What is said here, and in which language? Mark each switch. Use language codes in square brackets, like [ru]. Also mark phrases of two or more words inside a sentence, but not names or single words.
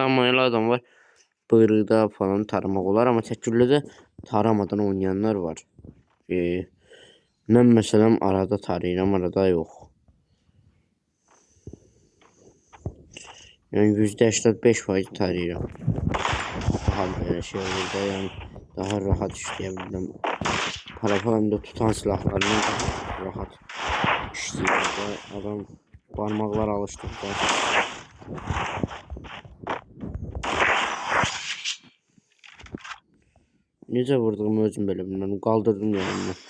[az] Amma elə adam var, bıyırıqda falan taramaq olar. Amma təkgüllədə taramadan oynayanlar var. Mən məsələn arada tarayıram, arada yox. Yəni %85% tarayıram. [tr] Daha böyle şey olur da, yani daha rahat işleyebilirim. Parafalarımda tutan silahlarını daha rahat işleyeceğim. Adam parmaklar alıştıkça. [az] Necə vurduğumu özüm belə bilmirəm. Qaldırdım yani.